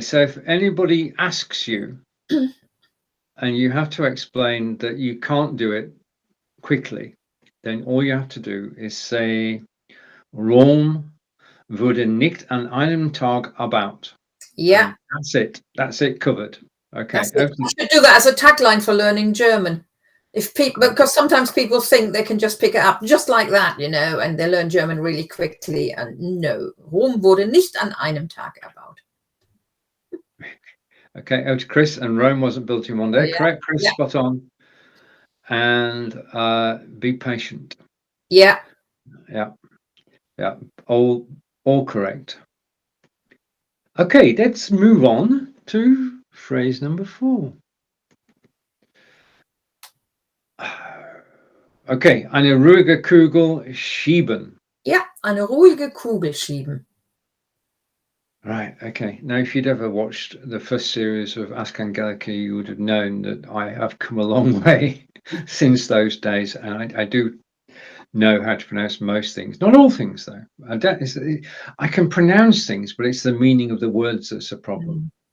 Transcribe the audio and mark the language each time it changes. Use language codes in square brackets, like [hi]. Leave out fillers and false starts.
[en] So if anybody asks you and you have to explain that you can't do it quickly, then all you have to do is say [de] Rom wurde nicht an einem Tag erbaut. [en] Yeah. And that's it covered. Okay. You should do that as a tagline for learning German. If people, because sometimes people think they can just pick it up just like that, you know, and they learn German really quickly. And no, [de] Rom wurde nicht an einem Tag erbaut. [en] Okay, over to Chris. And Rome wasn't built in one day. Yeah. Correct, Chris. Yeah. Spot on. And be patient. Yeah. Yeah. All correct. Okay, let's move on to phrase number 4. [de] Okay, eine ruhige Kugel schieben. Ja, eine ruhige Kugel schieben. [en] Right, okay. Now, if you'd ever watched the first series of Ask Angelika, you would have known that I have come a long way since those days, and I do know how to pronounce most things. Not all things, though. I can pronounce things, but it's the meaning of the words that's a problem.